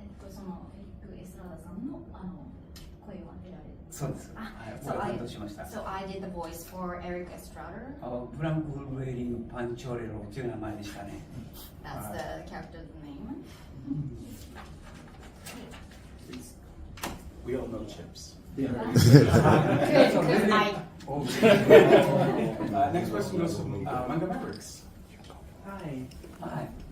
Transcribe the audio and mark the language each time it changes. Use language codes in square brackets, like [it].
[ja] そのエリック・エストラーダさんの声を当てられる。そうです。はい、僕が担当しました。 [en] So I did the voice for Eric Estrada. [ja] ブランク・ウェーリング・パンチョレロという名前でしたね。 [en] That's the character's name. We all know Chips. Good, because Next question goes to Manga Mavericks. Hi. Hi.